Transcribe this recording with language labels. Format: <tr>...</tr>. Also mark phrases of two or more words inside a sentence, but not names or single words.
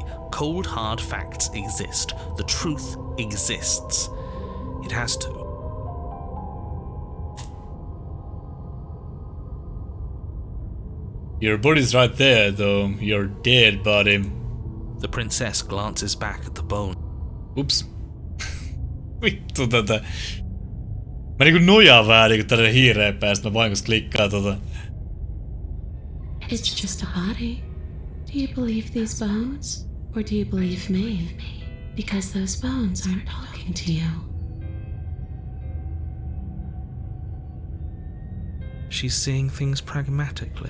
<en>Cold, hard facts exist. The truth exists. It has to. Your body's right there, though. Your dead body. The princess glances back at the bone.</en> <fi>Ups. Vittu tätä. Mä niinku nojaan vähän niinku tälle hiireen päästä, mä vahingossa klikkaan</fi> <en>It's just a body. Do you believe these bones? Or do you believe me? Because those bones aren't talking to you. She's seeing things pragmatically.</en>